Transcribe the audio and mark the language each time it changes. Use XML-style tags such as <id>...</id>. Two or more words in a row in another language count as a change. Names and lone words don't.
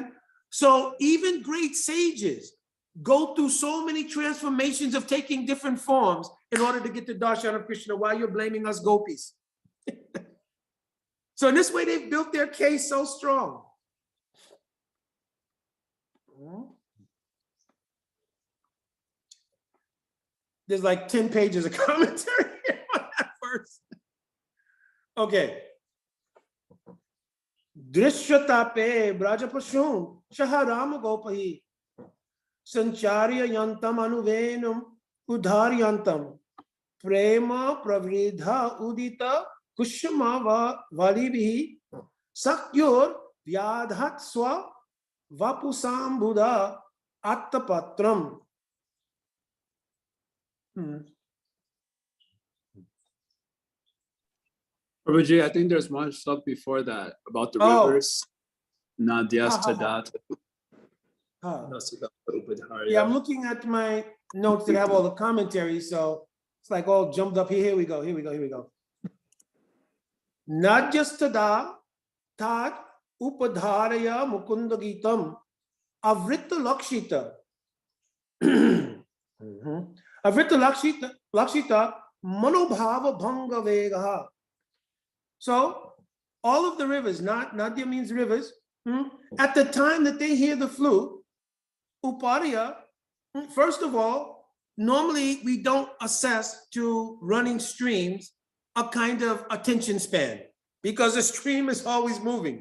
<en>So even great sages go through so many transformations of taking different forms in order to get the darshan of Krishna, while you're blaming us gopis. So in this way, they've built their case so strong. There's like 10 pages of commentary on that verse. Okay.</en> <sa>Drishyatape brajapashum shaharam gopahi sancharya yantam anuvenum udharyantam prema pravridha udita kushamava valibhi sakyor vyadhat swa vapusam buddha attapatram.</sa> <en>Prabhuji, I think there's one stuff before that about the rivers.</en> <sa>Nadyas Tadat.</sa> <en>Yeah, I'm looking at my notes that have all the commentaries, so it's like all jumped up here. Here we go.</en> <sa>Nadyas Tadat Tat Upadharaya Mukunda Gitam Avrita Lakshita. Avrita Lakshita Manobhava Bhanga Vegaha.</sa> <en>So all of the rivers, Nadya means rivers, at the time that they hear the flute, Uparya, first of all, normally we don't assess to running streams a kind of attention span because the stream is always moving.</en>